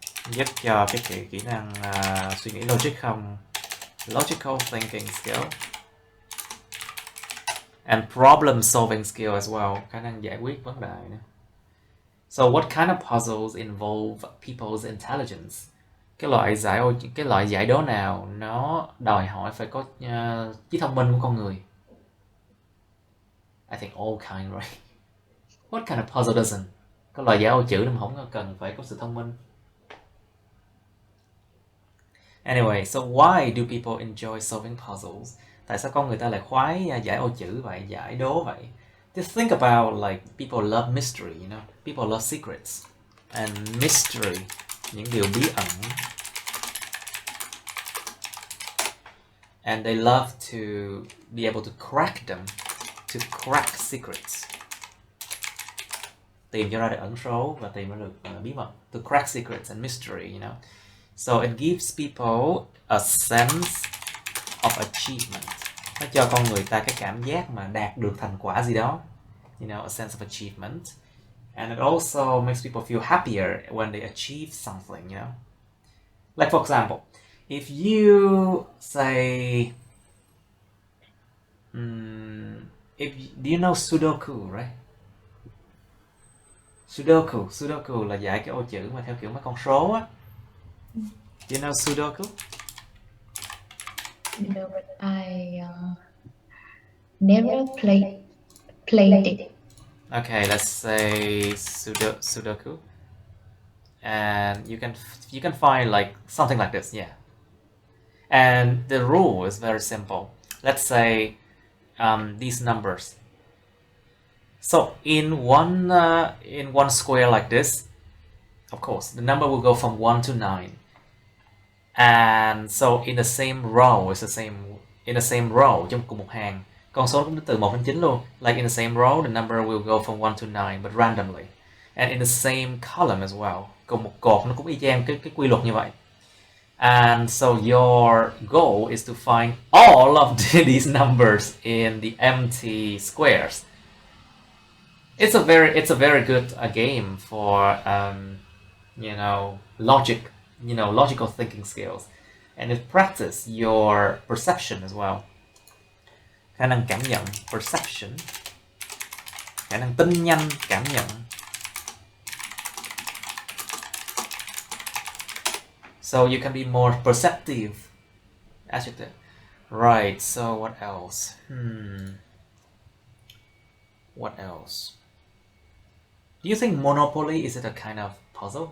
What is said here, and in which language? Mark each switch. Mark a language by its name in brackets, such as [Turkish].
[Vietnamese] Giúp cho cái kỹ năng suy nghĩ logic không? [English] Logical thinking skill. And problem solving skill as well. [Vietnamese] Khả năng giải quyết vấn đề nữa. [English] So what kind of puzzles involve people's intelligence? [Vietnamese] Cái loại giải đố nào nó đòi hỏi phải có trí thông minh của con người? [English] I think all kind, right? What kind of puzzle doesn't? [Vietnamese] Có loại giải ô chữ mà không cần phải có sự thông minh. [English] Anyway, so why do people enjoy solving puzzles? [Vietnamese] Tại sao con người ta lại khoái giải ô chữ vậy, giải đố vậy? [English] Just think about like people love mystery, you know. People love secrets. And mystery, [Vietnamese] những điều bí ẩn. [English] And they love to be able to crack them, to crack secrets. [Vietnamese] Tìm cho ra được ẩn số và tìm ra được bí mật. [English] To crack secrets and mystery, you know. So it gives people a sense of achievement. [Vietnamese] Nó cho con người ta cái cảm giác mà đạt được thành quả gì đó. [English] You know, a sense of achievement. And it also makes people feel happier when they achieve something, you know. Like for example, if you say, do you know Sudoku, right? [Vietnamese] Sudoku là giải cái ô chữ mà theo kiểu mấy con số á. [English] Do you know Sudoku? No, but I never played it. Okay, let's say Sudoku, and you can find like something like this, yeah. And the rule is very simple. Let's say these numbers. So in one square like this, of course, the number will go from 1 to 9. And so in the same row, [Vietnamese] in the same row, trong cùng một hàng, con số cũng đến từ 1 đến 9 luôn. [English] Like in the same row, the number will go from 1 to 9, but randomly. And in the same column as well. [Vietnamese] Cùng một cột nó cũng y chang cái quy luật như vậy. [English] And so your goal is to find all of these numbers in the empty squares. It's a very good game for you know, logical thinking skills, and it practice your perception as well. [Vietnamese] Khả năng cảm nhận, perception, khả năng tin nhanh, cảm nhận. [English] So you can be more perceptive. Adjective. Right, so what else? What else? Do you think Monopoly, is it a kind of puzzle?